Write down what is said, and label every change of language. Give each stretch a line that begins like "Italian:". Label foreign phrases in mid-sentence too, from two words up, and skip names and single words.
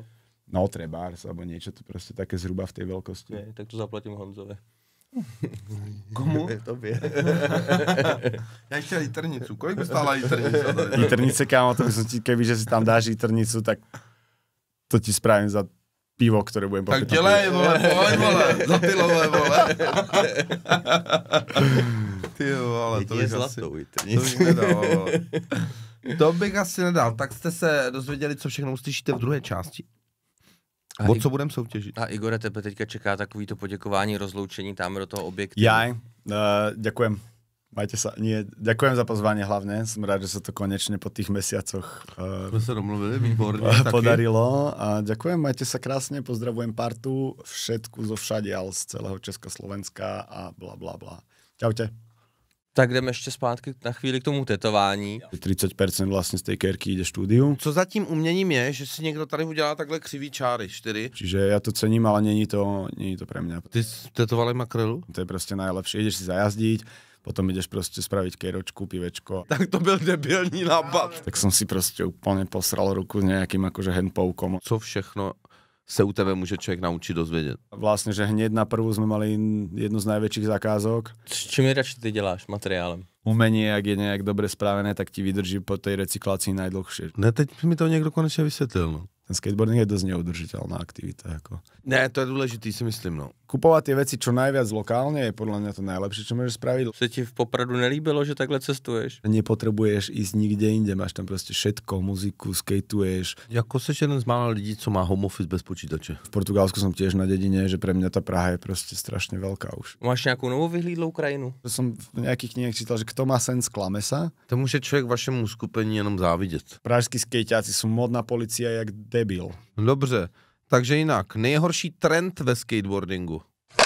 Slovak: No, trebárs, alebo niečo to proste také zhruba v tej veľkosti. Nie, tak to zaplatím Honzovi. Komu?
Czech: Tobě.
Slovak: Ja ešte aj jitrnicu.
Czech: Kolik by stála jitrnica?
Slovak: Jitrnice, kámo, to by som ti, kebyže si tam dáš jitrnicu, tak to ti spravím za pivo, ktoré budem popýtať.
Czech: Tak dělej, pojď, za pilové, Ty vole, to bych asi... To bych asi nedal. Tak jste se dozvěděli, co všechno uslyšíte v druhé části. O co budeme soutěžit? A Igore, tebe teďka čeká takovýto poděkování, rozloučení tam do toho objektu.
Slovak: Ďakujem. Majte sa, ďakujem za pozvanie hlavne, som rád, že sa to konečne po tých mesiacoch
Czech: sme sa domluvili, výborne,
Slovak: podarilo a ďakujem, majte sa krásne, pozdravujem partu, všetku zo všadiaľ z celého Československa a bla bla bla. Čaute.
Czech: Tak jdeme ještě zpátky na chvíli k tomu tetování. 30% vlastně z té kérky jde štúdiu. Co za tím uměním je, že si někdo tady udělá takhle křivý čáry, 4.
Slovak: Čiže ja to cením, ale není to pre mňa.
Czech: Ty jsi tetoval makrelu?
Slovak: To je prostě najlepšie, ideš si zajazdiť, potom ideš prostě spraviť kéročku, pivečko.
Czech: Tak to byl debilní nápad.
Slovak: Tak som si prostě úplně posral ruku s nejakým akože handpoukom.
Czech: Co všechno se u tebe může člověk naučit dozvědět?
Slovak: Vlastne, že hneď na prvú sme mali jednu z najväčších zakázok.
Czech: S čím radši ty děláš materiálem?
Slovak: Umenie, jak je nejak dobre spravené, tak ti vydrží po tej recyklácii najdlhšie.
Czech: Ne, teď mi to někdo konečně vysvětlil, no.
Slovak: Ten skateboarding je dosť neudržiteľná aktivita. Ako.
Czech: Ne, to je důležitý, si myslím, no.
Slovak: Kupovať tie veci čo najviac lokálne je podľa mňa to najlepšie, čo môžeš spraviť.
Czech: Se ti v Popradu nelíbilo, že takhle cestuješ?
Slovak: Nepotrebuješ ísť nikde inde, máš tam prostě všetko, muziku, skateuješ.
Czech: Jako seš jeden z mála lidí, co má home office bez počítače.
Slovak: V Portugalsku som tiež na dedine, že pre mňa tá Praha je prostě strašne veľká už.
Czech: Máš nějakou novou vyhlídlou krajinu?
Slovak: Som v nejakých knihách čítal, že kto má sen, sklame sa.
Czech: To může člověk vašemu uskupení jenom závidět.
Slovak: Pražskí skejťáci sú modná policia jak debil.
Czech: Dobře, takže jinak, nejhorší trend ve skateboardingu.